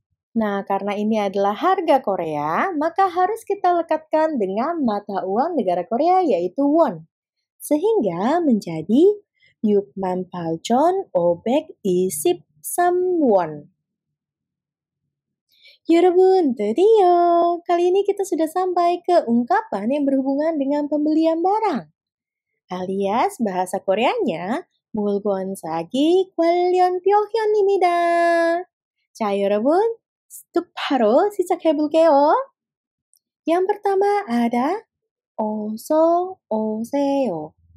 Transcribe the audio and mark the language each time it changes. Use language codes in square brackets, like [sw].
[id] Nah, karena ini adalah harga Korea, maka harus kita lekatkan dengan mata uang negara Korea yaitu won. Sehingga menjadi 68,523 won. Yorobun, 드디어! Kali ini kita sudah sampai ke ungkapan yang berhubungan dengan pembelian barang. Alias bahasa Koreanya [ko] 물건 사기 관련 표현입니다. 자, 여러분, 바로 시작해볼게요. [id] Yang pertama ada [ko] 어서 오세요.